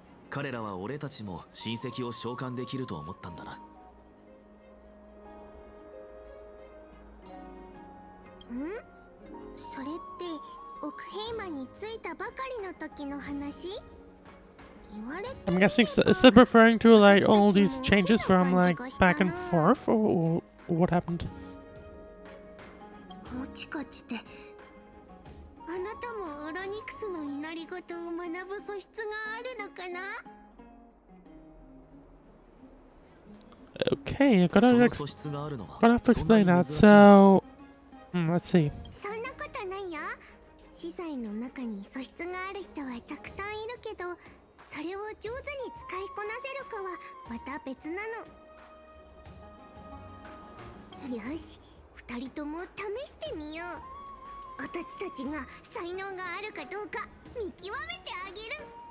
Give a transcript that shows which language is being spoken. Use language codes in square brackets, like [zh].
[ja] 彼らは俺たちも親戚を召喚できると思ったんだな。それってオクヘイマに着いたばかりの時の話？ [en] I'm guessing, is it referring to like all these changes from like back and forth, or what happened? [ja] もしかしてあなたもオロニクスの祈り事を学ぶ素質があるのかな？ [en] Okay, I'm gonna have to explain that. So, let's see. [ja] そんなことないよ。司祭の中に素質がある人はたくさんいるけど、それを上手に使いこなせるかはまた別なの。よし、二人とも試してみよう。私たちが才能があるかどうか見極めてあげる。